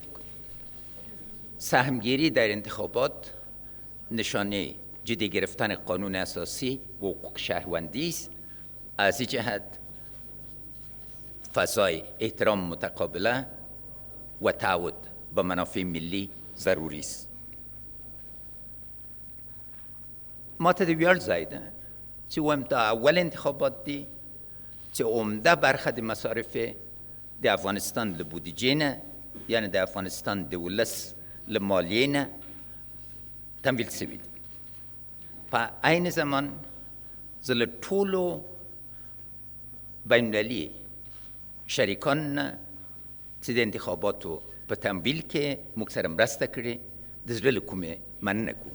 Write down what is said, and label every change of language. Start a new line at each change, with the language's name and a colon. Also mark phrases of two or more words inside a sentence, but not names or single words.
Persian: سهمگیری در انتخابات نشانه جدی گرفتن قانون اساسی و حقوق شهروندی است. از این جهت فضای احترام متقابله و تعهد به منافع ملی ضروری است.
Pashto: ما تدویار زایده چې وایم دا اول انتخابات دی چې عمده برخه د مصارف د افغانستان له بودیجې نه، یعنی د افغانستان د ولس له مالیې نه تمویل شوي دي. په عین زمان زه له ټولو بین‌المللي شریکان نه چې د انتخاباتو په تمویل کې موږ سره مرسته کړې د زړه له کومې مننه کوم.